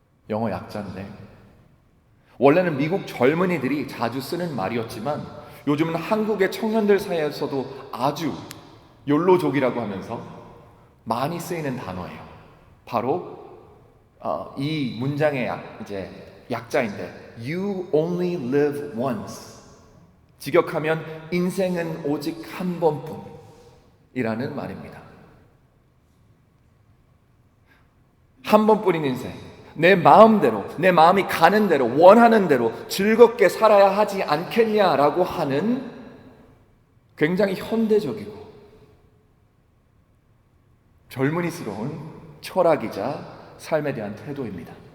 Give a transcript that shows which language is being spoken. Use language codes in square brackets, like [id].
[ko] 영어 약자인데 원래는 미국 젊은이들이 자주 쓰는 말이었지만 요즘은 한국의 청년들 사이에서도 아주 욜로족이라고 하면서 많이 쓰이는 단어예요. 바로 이 문장의 이제 약자인데 [en] You only live once. [ko] 직역하면 인생은 오직 한 번뿐이라는 말입니다. 한 번뿐인 인생. 내 마음대로, 내 마음이 가는 대로, 원하는 대로 즐겁게 살아야 하지 않겠냐라고 하는 굉장히 현대적이고 젊은이스러운 철학이자 삶에 대한 태도입니다.